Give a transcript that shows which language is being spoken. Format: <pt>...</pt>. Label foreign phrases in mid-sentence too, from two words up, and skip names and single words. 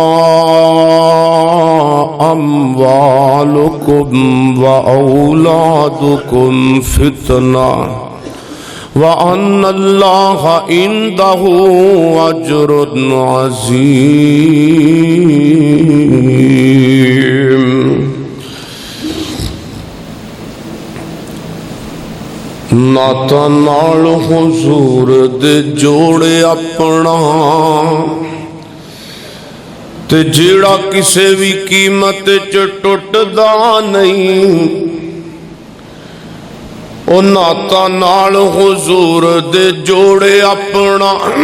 <ar>أَمْوَالُكُمْ وَأَوْلَادُكُمْ فِتْنَةٌ وَأَنَّ اللَّهَ عِندَهُ أَجْرٌ عَظِيمٌ۔</ar> <pa>ناتا نال حضور دے جوڑے اپنا تے جیڑا کسے بھی قیمت چ ٹوٹدا نہیں، او ناتا نال حضور دے جوڑے اپنا</pa>